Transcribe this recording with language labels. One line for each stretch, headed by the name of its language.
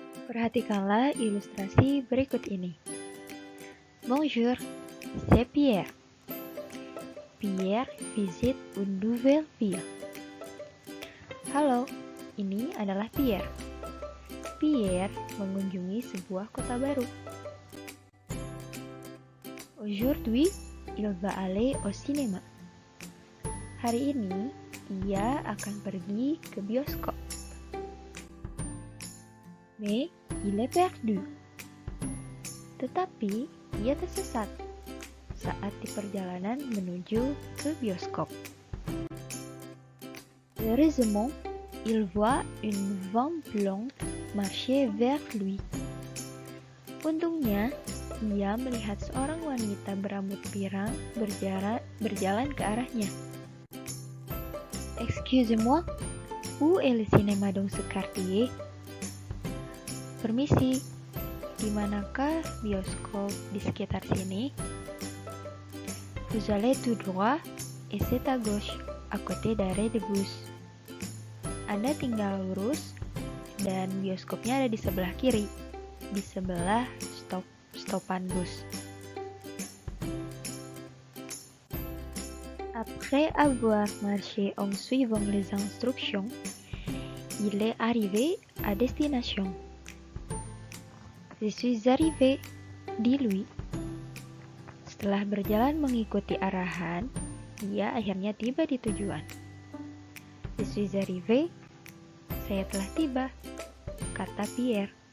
Indonesian: Perhatikanlah ilustrasi berikut ini.
French: Bonjour, c'est Pierre. Pierre visite une nouvelle ville.
Indonesian: Halo, ini adalah Pierre. Pierre mengunjungi sebuah kota baru.
French: Aujourd'hui, il va aller au cinéma.
Indonesian: Hari ini, ia akan pergi ke bioskop.
French: Mais il est perdu.
Indonesian: Tetapi ia tersesat saat di perjalanan menuju ke bioskop.
French: Heureusement, il voit une femme blonde marcher vers lui.
Indonesian: Untungnya, ia melihat seorang wanita berambut pirang berjalan ke arahnya.
French: Excusez-moi, où est le cinéma dans ce quartier?
Indonesian: Permisi, di manakah bioskop di sekitar sini?
French: Vous allez tout droit et c'est à gauche, à côté d'arrêt de bus.
Indonesian: Anda tinggal lurus dan bioskopnya ada di sebelah kiri, di sebelah stopan bus.
French: Après avoir marché en suivant les instructions, il est arrivé à destination. Je suis arrivé, dit lui.
Indonesian: Setelah berjalan mengikuti arahan, ia akhirnya tiba di tujuan.
French: Je suis arrivé,
Indonesian: saya telah tiba, kata Pierre.